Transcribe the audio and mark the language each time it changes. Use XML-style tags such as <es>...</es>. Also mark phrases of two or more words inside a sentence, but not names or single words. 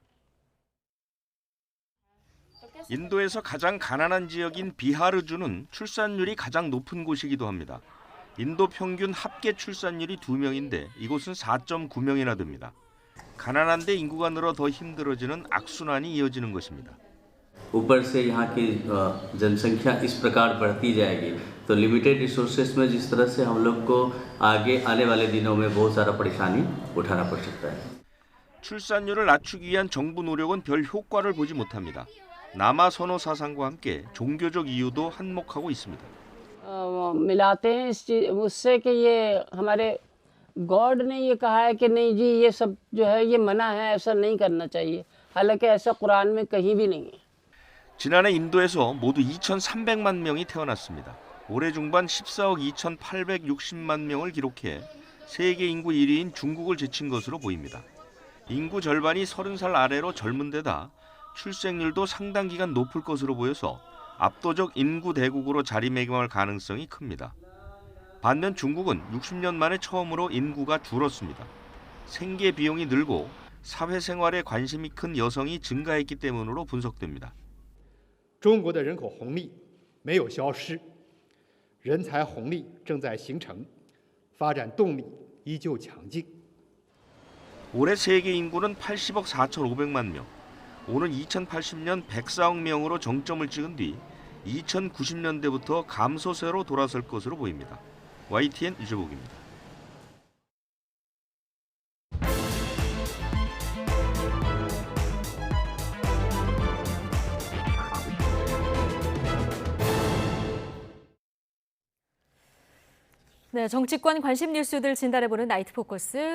<ko>인도에서 가장 가난한 지역인 비하르주는 출산율이 가장 높은 곳이기도 합니다. 인도 평균 합계 출산율이 2명인데 이곳은 4.9명이나 됩니다. 가난한데 인구가 늘어 더 힘들어지는 악순환이 이어지는 것입니다.</ko> <hi>ऊपर से यहाँ की जनसंख्या इस प्रकार बढ़ती जाएगी तो</hi> <en>limited resources</en> <hi>में जिस तरह से हम लोग को आगे आने वाले दिनों में बहुत सारा परेशानी उठाना पड़ सकता है.</hi> <ko>출산율을 낮추기 위한 정부 노력은 별 효과를 보지 못합니다. 남아 선호 사상과 함께 종교적 이유도 한몫하고 있습니다.</ko> <hi>मिलाते हैं उससे कि ये हमारे गॉड ने ये कहा है कि नहीं जी ये सब जो है ये मना है ऐसा नहीं करना चाहिए हालांकि ऐसा कुरान में कहीं भी नहीं है.</hi> <ko>지난해 인도에서 모두 2,300만 명이 태어났습니다. 올해 중반 14억 2,860만 명을 기록해 세계 인구 1위인 중국을 제친 것으로 보입니다. 인구 절반이 30살 아래로 젊은 데다 출생률도 상당 기간 높을 것으로 보여서 압도적 인구 대국으로 자리매김할 가능성이 큽니다. 반면 중국은 60년 만에 처음으로 인구가 줄었습니다. 생계 비용이 늘고 사회생활에 관심이 큰 여성이 증가했기 때문으로 분석됩니다.</ko> <zh>中国的人口红利没有消失，人才红利正在形成，发展动力依旧强劲。</zh> <ko>올해 세계 인구는 80억 4,500만 명, 오는 2080년 104억 명으로 정점을 찍은 뒤 2090년대부터 감소세로 돌아설 것으로 보입니다. YTN 유재복입니다. 네, 정치권 관심 뉴스들 진단해보는 나이트 포커스.</ko>